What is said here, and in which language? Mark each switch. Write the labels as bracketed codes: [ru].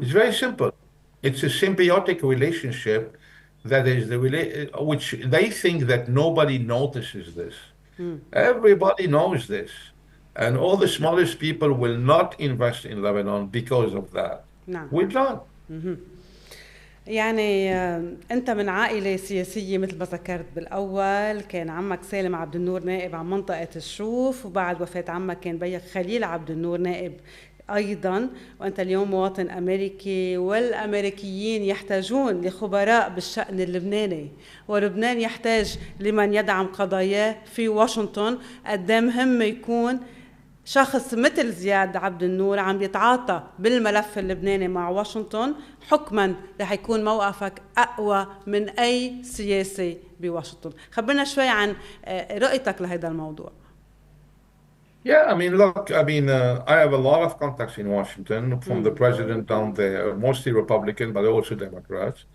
[en] It's very simple. It's a symbiotic relationship that is which they think that nobody notices this. Everybody knows this. And all the smallest people will not invest in Lebanon because of that. [ar] نعم. [en] We're not. [ar] يعني أنت من عائلة سياسية مثل ما ذكرت بالأول. كان عمك سالم عبد النور نائب عن منطقة الشوف، وبعد وفاة عمك كان بيك خليل عبد النور نائب أيضا، وأنت اليوم مواطن أمريكي. والأمريكيين يحتاجون لخبراء بالشأن اللبناني، ولبنان يحتاج لمن يدعم قضاياه في واشنطن. قد مهم يكون شخص مثل زياد عبد النور عم يتعاطى بالملف اللبناني مع واشنطن، حكما رح يكون موقفك أقوى من أي سياسي بواشنطن. خبرنا شوي عن رؤيتك لهذا الموضوع. [en] Yeah, I mean, look, I have a lot of contacts in Washington, from the president down there, mostly Republican, but also Democrats.